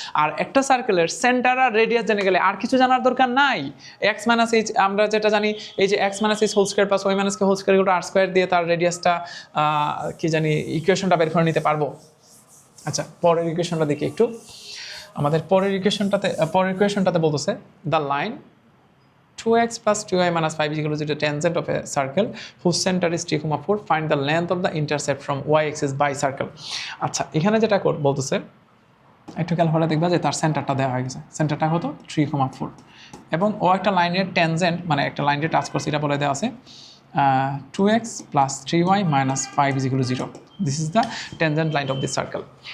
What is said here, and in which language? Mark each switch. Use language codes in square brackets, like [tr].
[bn] আর একটা সার্কেলের সেন্টার আর রেডিয়াস জেনে গেলে আর কিছু জানার দরকার নাই। x - h আমরা যেটা জানি, এই যে x - h whole square plus y - k whole square r² দিয়ে তার রেডিয়াসটা কি জানি ইকুয়েশনটা বের করে নিতে পারবো। আচ্ছা, পরের ইকুয়েশনটা দেখি একটু। আমাদের পরের ইকুয়েশনটাতে বলতেছে [en] The line 2x + 2y - 5 = the tangent of a circle whose center is 3, 4. Find the length of the intercept from y-axis by circle. [bn] আচ্ছা, এখানে যেটা বলতেছে, একটু খেয়াল করে দেখবা যে তার সেন্টারটা দেওয়া হয়ে গেছে। সেন্টারটা কত? 3, 4, এবং ও একটা লাইনের ট্যানজেন্ট মানে একটা লাইনকে টাচ করছে, এটা বলে দেওয়া আছে 2x + 3y - 5 = 0. [en] This is the tangent line of this circle.